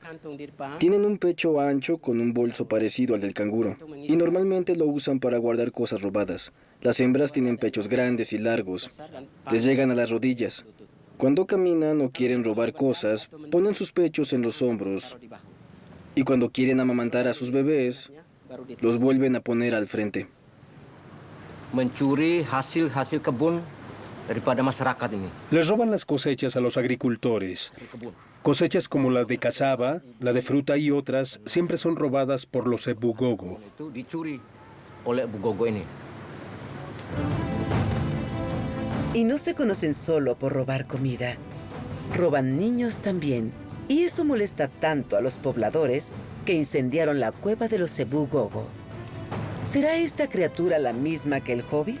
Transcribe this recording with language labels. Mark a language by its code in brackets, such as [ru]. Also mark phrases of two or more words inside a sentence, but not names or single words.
[es] Tienen un pecho ancho con un bolso parecido al del canguro, y normalmente lo usan para guardar cosas robadas. Las hembras tienen pechos grandes y largos. Les llegan a las rodillas. Cuando caminan o quieren robar cosas, ponen sus pechos en los hombros. Y cuando quieren amamantar a sus bebés, los vuelven a poner al frente. [ms] Mencuri hasil kebun daripada masyarakat ini. [es] Les roban las cosechas a los agricultores. Cosechas como la de cazaba, la de fruta y otras siempre son robadas por los Ebugogo. [ms] Itu dicuri oleh Ebugogo ini. [es] Y no se conocen solo por robar comida. Roban niños también. Y eso molesta tanto a los pobladores que incendiaron la cueva de los Ebugogo. ¿Será esta criatura la misma que el Hobbit?